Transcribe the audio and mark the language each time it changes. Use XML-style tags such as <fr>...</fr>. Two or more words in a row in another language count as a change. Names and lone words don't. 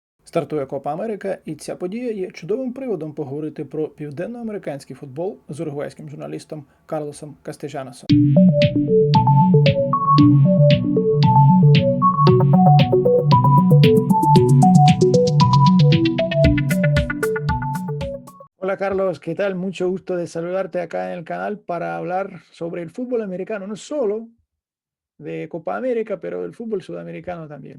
<uk>Стартує Копа Америка, і ця подія є чудовим приводом поговорити про південноамериканський футбол з уругвайським журналістом Карлосом Кастежаносом.</uk> <es>Hola Carlos, ¿qué tal? Mucho gusto de saludarte acá en el canal para hablar sobre el fútbol americano, no solo de Copa América, pero del fútbol sudamericano también.</es>